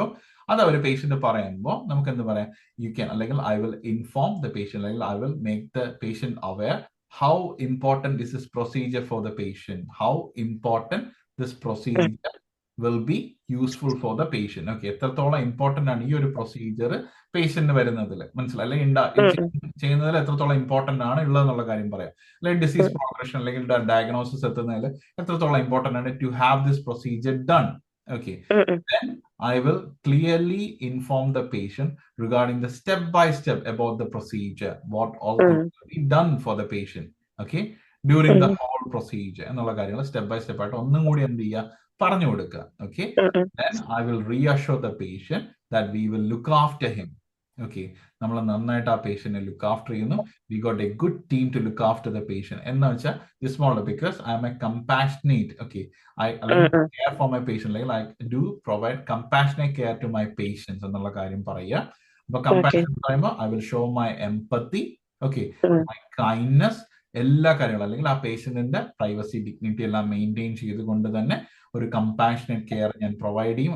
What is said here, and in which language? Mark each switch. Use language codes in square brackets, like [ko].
[ml] അപ്പം അത് ഒരു പേഷ്യന്റ് പറയുമ്പോൾ നമുക്ക് എന്ത് പറയാം, [en] You can, അല്ലെങ്കിൽ I will inform the patient, അല്ലെങ്കിൽ I will make the patient aware how important is this procedure for the patient, how important this procedure will be useful for the patient. [ml] Okay, എത്രത്തോളം important ആണ് ഈ ഒരു procedure patient വരുന്നതിൽ, മനസ്സിലായി, അല്ലെങ്കിൽ ചെയ്യുന്നതിൽ എത്രത്തോളം ഇമ്പോർട്ടന്റ് ആണ് ഉള്ളതെന്നുള്ള കാര്യം പറയാം. അല്ലെങ്കിൽ ഡിസീസ് പ്രോഗ്രഷൻ അല്ലെങ്കിൽ ഡയഗ്നോസിസ് എത്തുന്നതിൽ എത്രത്തോളം ഇമ്പോർട്ടന്റ് ആണ് [en] To have this procedure done Okay. Mm-mm. Then I will clearly inform the patient regarding the step by step about the procedure, what all things will be done for the patient. Okay. During the whole procedure [ml] എന്നുള്ള കാര്യങ്ങൾ step by step ആയിട്ട് ഒന്നും കൂടി എന്ത് ചെയ്യുക പറഞ്ഞു കൊടുക്കുക. [en] Okay. Then I will reassure the patient that we will look after him. Okay. [ml] നമ്മൾ നന്നായിട്ട് ആ പേഷ്യന്റിനെ ലുക്ക് ആഫ്റ്റർ ചെയ്യുന്നു. [en] we got a good team to look after the patient [ml] എന്ന് വെച്ചാൽ [en] This model because I am a compassionate. Okay. അല്ലെങ്കിൽ care for my patient, അല്ലെങ്കിൽ I do provide compassionate care to my patients [ml] എന്നുള്ള കാര്യം പറയുക. അപ്പൊ compassion പറയുമ്പോൾ [en] I will show my empathy, [ml] okay, my kindness, എല്ലാ കാര്യങ്ങളും, അല്ലെങ്കിൽ ആ പേഷ്യന്റിന്റെ പ്രൈവസി ഡിഗ്നിറ്റി എല്ലാം മെയിൻറ്റെയിൻ ചെയ്തുകൊണ്ട് തന്നെ ഒരു കമ്പാഷനേറ്റ് കെയർ ഞാൻ പ്രൊവൈഡ് ചെയ്യും.